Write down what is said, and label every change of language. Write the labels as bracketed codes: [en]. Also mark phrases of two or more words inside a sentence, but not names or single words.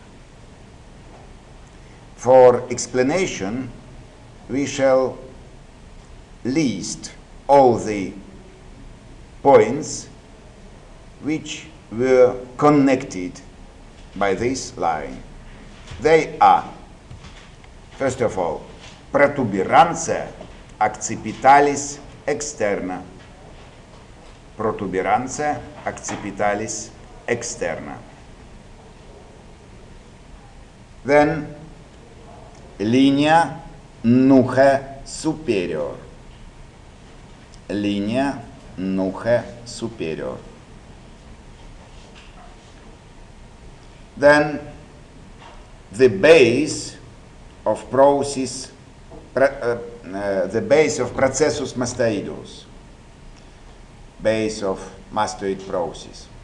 [en] For explanation, we shall list all the points which were connected by this line. They are, first of all, [la] protuberantia accipitalis externa. Protuberantia accipitalis externa. [en] Then, [la] linea nuchae superior. Linea nuchae superior. [en] Then the base of [la] processus mastoidus, [en] base of mastoid process.